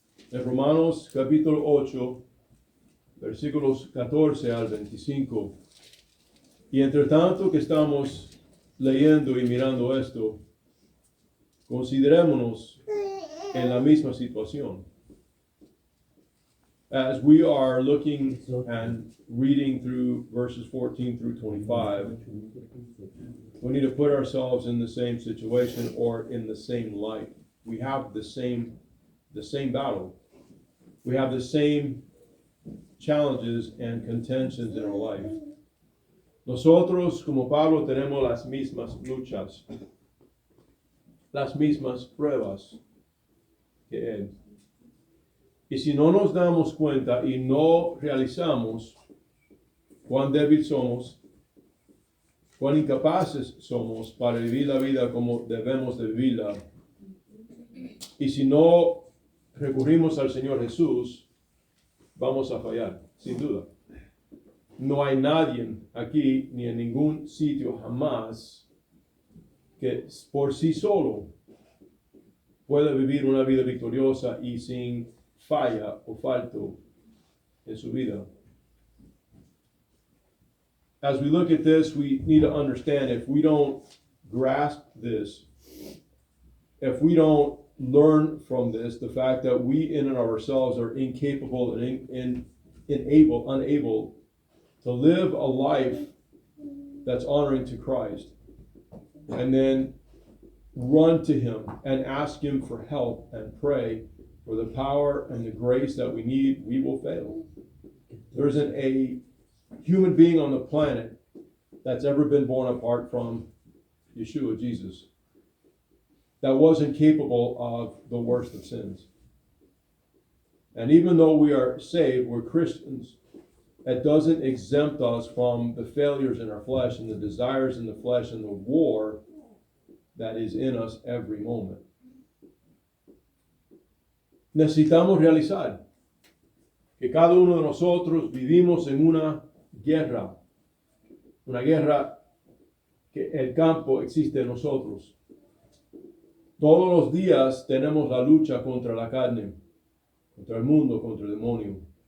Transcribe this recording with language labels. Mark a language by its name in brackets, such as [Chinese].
[Spanish] En Romanos capítulo 8, versículos 14 al 25. Y entre tanto que estamos leyendo y mirando esto, considerémonos en la misma situación. [English] As we are looking and reading through verses 14 through 25, we need to put ourselves in the same situation or in the same light. We have the same battle. We have the same challenges and contentions in our life. [Spanish] Nosotros, como Pablo, tenemos las mismas luchas, las mismas pruebas que él. Y si no nos damos cuenta y no realizamos cuán débil somos, cuán incapaces somos para vivir la vida como debemos de vivirla, y si no recurrimos al Señor Jesús, vamos a fallar, sin duda. No hay nadie aquí ni en ningún sitio jamás que por sí solo pueda vivir una vida victoriosa y sin falla o falto en su vida. [English] As we look at this, we need to understand if we don't grasp this, if we don't learn from this, the fact that we in and of ourselves are incapable and unable to live a life that's honoring to Christ, and then run to Him and ask Him for help and pray for the power and the grace that we need, we will fail. There isn't a human being on the planet that's ever been born apart from Yeshua, Jesus, that wasn't capable of the worst of sins. And even though we are saved, we're Christians, that doesn't exempt us from the failures in our flesh and the desires in the flesh and the war that is in us every moment. [Spanish] Necesitamos realizar que cada uno de nosotros vivimos en una guerra que el campo existe en nosotros. Todos los días tenemos la lucha contra la carne, contra el mundo, contra el demonio.